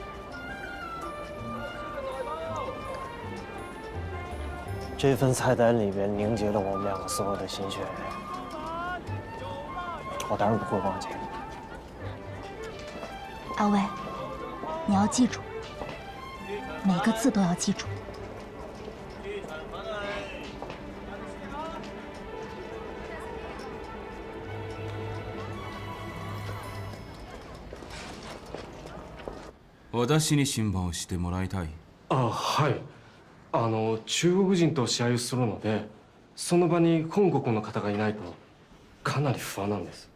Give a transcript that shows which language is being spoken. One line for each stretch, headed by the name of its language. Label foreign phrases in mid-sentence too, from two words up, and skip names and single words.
Chinese: 这份菜单里面凝结了我们2个所有的心血，我当然不会忘记。阿伟，你要记住， 每个字都要记住。
Japanese: 私に審判をしてもらいたい。あ、はい。中国人と試合をするので、その場に本国の方がいないとかなり不安なんです。